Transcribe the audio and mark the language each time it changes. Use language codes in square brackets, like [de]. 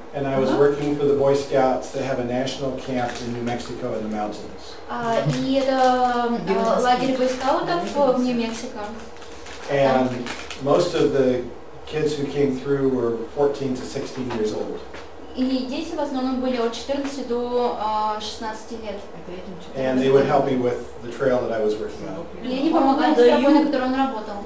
[en] and I was working for the Boy Scouts. They have a national camp in New Mexico in the mountains. [ru] И это лагерь бойскаутов в Нью-Мексико. [en] And most of the kids who came through were 14 to 16 years old. [ru] И дети в основном были от 14 до 16 лет. [en] And they would help me with the trail that I was working on. [ru] И они помогали с работой, на которой он работал.